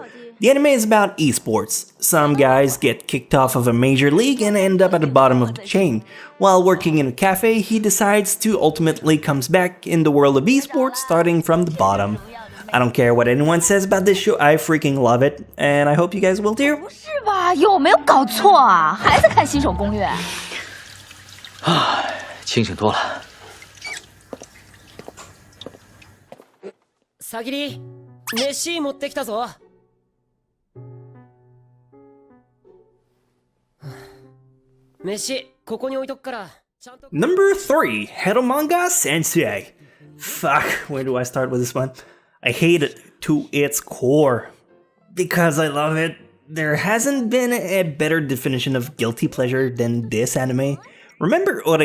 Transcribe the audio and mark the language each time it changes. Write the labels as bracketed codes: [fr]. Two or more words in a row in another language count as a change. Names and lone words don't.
[en] The anime is about esports. Some guys get kicked off of a major league and end up at the bottom of the chain. While working in a cafe, he decides to ultimately comes back in the world of esports starting from the bottom. I don't care what anyone says about this show, I freaking love it, and I hope you guys will too. [zh] 是吧？有没有搞错啊？还在看新手攻略？清醒多了。 [ja] さぎり、飯持ってきたぞ。飯ここに置いとくから。 [en] Number 3, Heromanga Sensei. Fuck, where do I start with this one? I hate it to its core. Because I love it. There hasn't been a better definition of guilty pleasure than this anime. Remember Oreimo?